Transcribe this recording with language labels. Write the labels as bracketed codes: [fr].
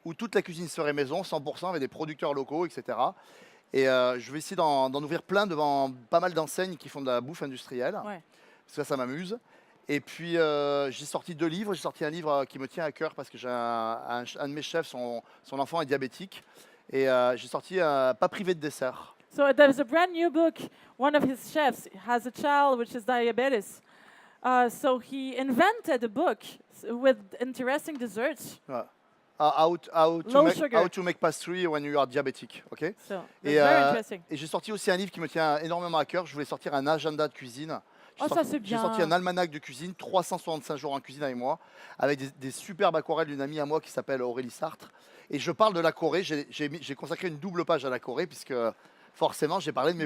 [fr] où toute la cuisine serait maison, 100% avec des producteurs locaux, etc. Et je vais essayer d'en ouvrir plein devant pas mal d'enseignes qui font de la bouffe industrielle. Ouais. Parce que ça m'amuse. Et puis j'ai sorti 2 livres. J'ai sorti un livre qui me tient à cœur parce que j'ai un de mes chefs, son enfant est diabétique. Et j'ai sorti Pas privé de dessert. [en] So there's a brand new book. One of his chefs has a child which is diabetes. So he invented a book with interesting desserts. Ouais. How Low sugar. to make pastry when you are diabetic. Ok. So that's [fr] Et, [en] very interesting. [fr] et j'ai sorti aussi un livre qui me tient énormément à cœur. Je voulais sortir un agenda de cuisine. Oh, ça, c'est J'ai bien. sorti un almanach de cuisine, 365 jours en cuisine avec moi, avec des superbes aquarelles d'une amie à moi qui s'appelle Aurélie Sartre. Et je parle de la Corée. J'ai consacré une double page à la Corée puisque forcément j'ai parlé de mes